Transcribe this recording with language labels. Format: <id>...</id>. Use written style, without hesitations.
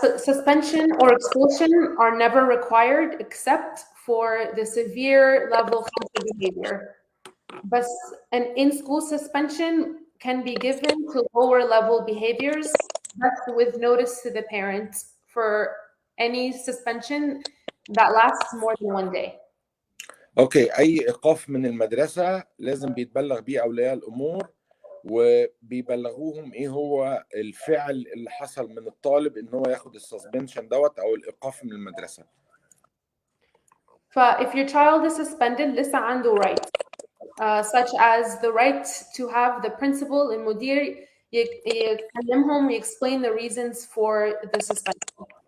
<en>Suspension or expulsion are never required except for the severe level 5 behavior. But an in-school suspension can be given to lower level behaviors, but with notice to the parents for any suspension that lasts more than 1 day.</en> <ar>اوكي، اي ايقاف من المدرسه لازم بيتبلغ بيه اولياء الامور، وبيبلغوهم ايه هو الفعل اللي حصل من الطالب ان هو ياخد السسبنشن دوت او الايقاف من المدرسه.</ar> <en>If your child is suspended</en> <ar>لسه عنده</ar> <en>rights such as the right to have the principal</en> <ar>المدير يكلمهم</ar> <en>explain the reasons for the suspension.</en>